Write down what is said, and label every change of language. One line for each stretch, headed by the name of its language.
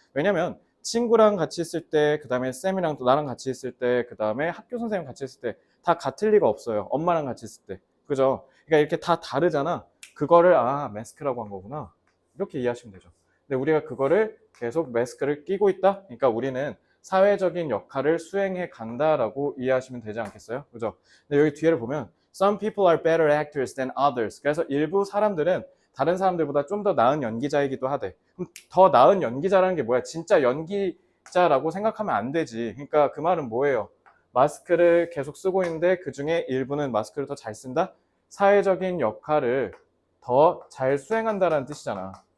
Korean: 왜냐면 친구랑 같이 있을 때, 그 다음에 쌤이랑 또 나랑 같이 있을 때, 그 다음에 학교 선생님 같이 있을 때 다 같을 리가 없어요. 엄마랑 같이 있을 때. 그죠? 그러니까 이렇게 다 다르잖아. 그거를 마스크라고 한 거구나. 이렇게 이해하시면 되죠. 근데 우리가 그거를 계속 마스크를 끼고 있다? 그러니까 우리는 사회적인 역할을 수행해 간다라고 이해하시면 되지 않겠어요? 그죠? 근데 여기 뒤에를 보면
English: Some people are better actors than others.
Korean: 그래서 일부 사람들은 다른 사람들보다 좀 더 나은 연기자이기도 하대. 그럼 더 나은 연기자라는 게 뭐야? 진짜 연기자라고 생각하면 안 되지. 그러니까 그 말은 뭐예요? 마스크를 계속 쓰고 있는데 그 중에 일부는 마스크를 더 잘 쓴다? 사회적인 역할을 더 잘 수행한다라는 뜻이잖아.